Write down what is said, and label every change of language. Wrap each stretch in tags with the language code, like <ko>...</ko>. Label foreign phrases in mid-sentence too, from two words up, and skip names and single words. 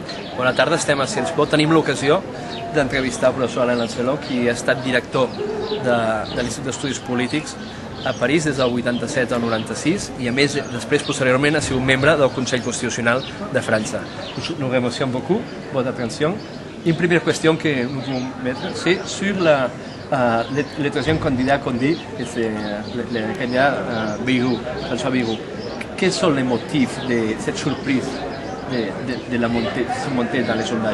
<ca>Bona tarda, estem a Ciensport. Tenim l'ocasió d'entrevistar el professor Alain Lancelot, qui ha estat director de l'Institut d'Estudis Polítics a París des del 87 al 96 i a més després posteriorment ha sigut membre del Conseil Constitutionnel de França.</ca> <fr>Nous remercions beaucoup votre attention. Une première question que nous pouvons mettre, c'est sur le troisième candidat qu'on dit, que c'est le candidat Bayrou, François Bayrou. Quels sont les motifs de cette surprise de la montée dans les sondages?</fr>